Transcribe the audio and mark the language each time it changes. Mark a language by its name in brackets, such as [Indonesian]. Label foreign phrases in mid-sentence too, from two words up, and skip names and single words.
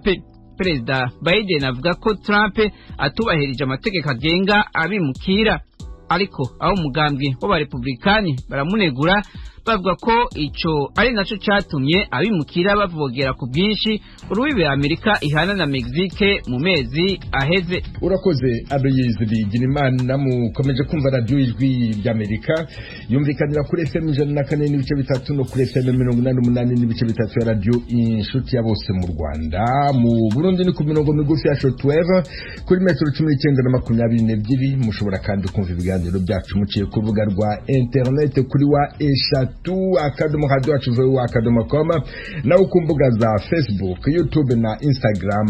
[Rundi] Perezida Biden avuga ko Trump atubahirije amategeko agenga abimukira, ariko aho umugambwe w'abarepublikani baramunegura bavuga ko ico ari naco catumye abimukira bavogera ku bwinshi urubibe Amerika ihana na Mexique mu mezi aheze. Urakoze Aloyizi Bigirimana. [Kinyarwanda] Mukomeje kumva radio Ijwi ry'Amerika yumvikanira kuri FM 104 n'ibice bitatu no kuri FM 88 n'ibice bitatu ya radio Inshuti ya bose mu Rwanda. Mu Burundi ni ku mirongo migufi ya shortwave kuri metero 1922. Mushobora kandi kumva ibiganiro byacu muciye ku rubuga rwa internet kuri wa eshatu@radio.com na ukumbuga za Facebook, YouTube na Instagram.